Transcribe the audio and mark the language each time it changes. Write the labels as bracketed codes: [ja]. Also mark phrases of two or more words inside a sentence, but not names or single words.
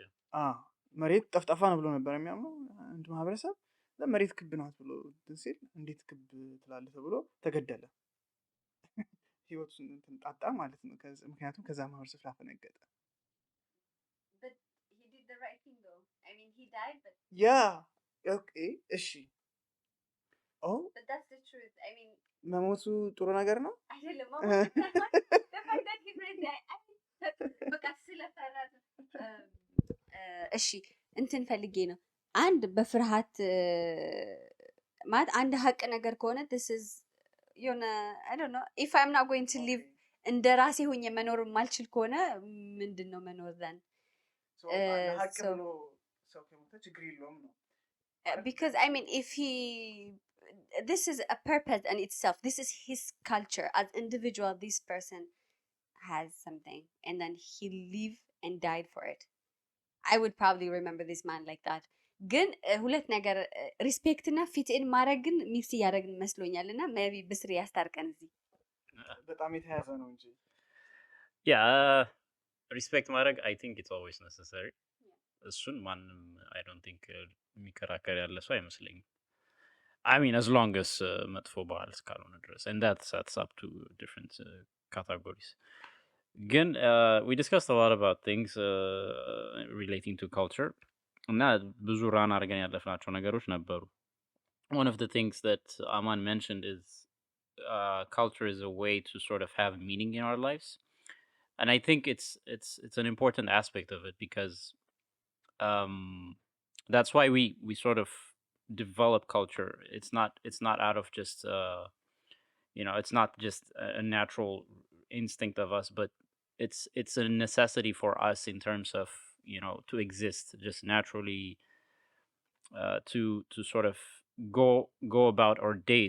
[am] መሬት ጠፍጣፋ ነው ብሎ ነበር የሚያምነው አንድ ማህበረሰብ። መሬት ክብ ናት ብሎ እንትን ሲል እንዴት ክብ ትላለህ ተብሎ ተገደለ። ህይወቱን እንትን ጣጣ ማለት ነው። ምክንያቱም ከዛ ማህበረሰብ ስላፈነገጠ። ያ ኦኬ እሺ መሞቱ ጥሩ ነገር ነው አይደለም። እሺ እንትን ፈልጌ ነው አንድ በፍርሃት ማለት አንድ ሀቅ ነገር ከሆነ [en] this is [am] የሆነ [en] I don't know if I'm not going to live [am] እንደ ራሴ ሆኜ መኖር ማልችል ከሆነ ምንድነው መኖር then ለሀቅ so ብሎ ሰው ከሞተ ችግር የለውም ነው [en] because I mean if he this is a purpose in itself this is his culture as individual this person has something and then he lived and died for it I would probably remember this man like that [am] ግን ሁለት ነገር ሪስፔክት እና ፊትን ማድረግ ግን ሚክስ እያደረግን መስሎኛል እና ሜቢ ብስሪ ያስታርቀን እዚህ በጣም የተያዘ ነው እንጂ ያ ሪስፔክት ማድረግ [en] I think it's always necessary [am] እሱን ማንም [en] I don't think [am] የሚከራከር ያለ ሰው አይመስለኝም [en] I mean as long as [am] መጥፎ ባህል እስካልሆነ ድረስ [en] and that's up to different categories ግን we discussed a lot about things relating to culture [am] እና ብዙ ራን አድርገን ያለፍናቸው ነገሮች ነበሩ [en] one of the things that Aman mentioned is culture is a way to sort of have meaning in our lives and I think it's an important aspect of it because that's why we sort of develop culture it's not out of just it's not just a natural instinct of us but it's a necessity for us in terms of to exist just naturally to sort of go about our days.